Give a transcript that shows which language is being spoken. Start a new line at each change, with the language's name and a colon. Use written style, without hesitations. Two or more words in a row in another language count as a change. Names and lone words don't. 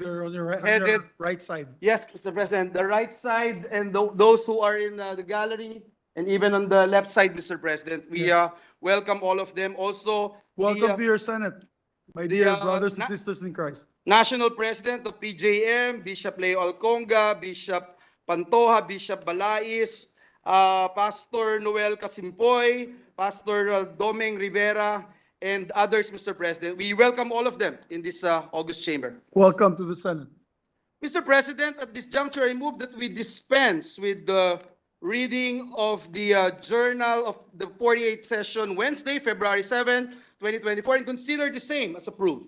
English: They're on your Headed- right side. Yes, Mr. President, the right side and those who are in the gallery and even on the left side, Mr. President. We welcome all of them. Also, Welcome the to your Senate, my dear the, brothers and na- sisters in Christ. National President of PJM, Bishop Leo Alconga, Bishop Pantoja, Bishop Balais, Pastor Noel Casimpoy, Pastor Domeng Rivera, and others, Mr. President. We welcome all of them in this August chamber. Welcome to the Senate. Mr. President, at this juncture, I move that we dispense with the reading of the journal of the 48th session, Wednesday, February 7, 2024, and consider the same as approved.